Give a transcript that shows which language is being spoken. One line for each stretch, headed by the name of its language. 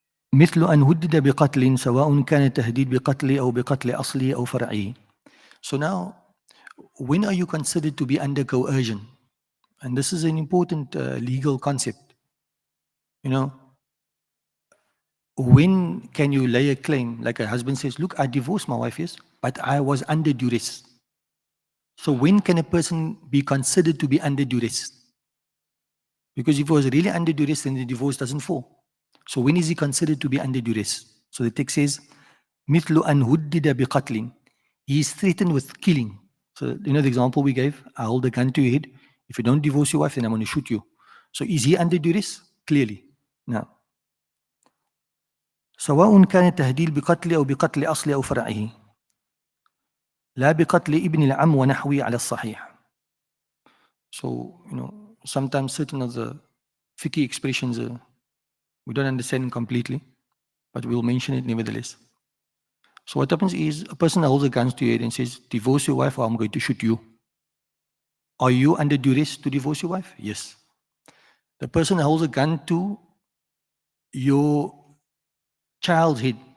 Arabic: مثل أن هدد بقتل سواء كان التهديد بقتل أو بقتل أصلي أو فرعي.
English: So now, when are you considered to be under coercion? And this is an important legal concept. You know, when can you lay a claim? Like a husband says, look, I divorced my wife, yes, but I was under duress. So when can a person be considered to be under duress? Because if he was really under duress, then the divorce doesn't fall. So when is he considered to be under duress? So the text says,
Arabic: مثل أن هدد بقتل.
English: He is threatened with killing. So you know the example we gave? I hold a gun to your head. If you don't divorce your wife, then I'm going to shoot you. So is he under duress? Clearly. No.
Arabic: سواء كان التهديد بقتل أو بقتل أصل أو فرعه لا بقتل ابن العم ونحوه على الصحيح.
English: So, you know, sometimes certain of the fiqh expressions we don't understand completely, but we'll mention it nevertheless. So what happens is a person holds a gun to your head and says, divorce your wife or I'm going to shoot you. Are you under duress to divorce your wife? Yes. The person holds a gun to your child's head.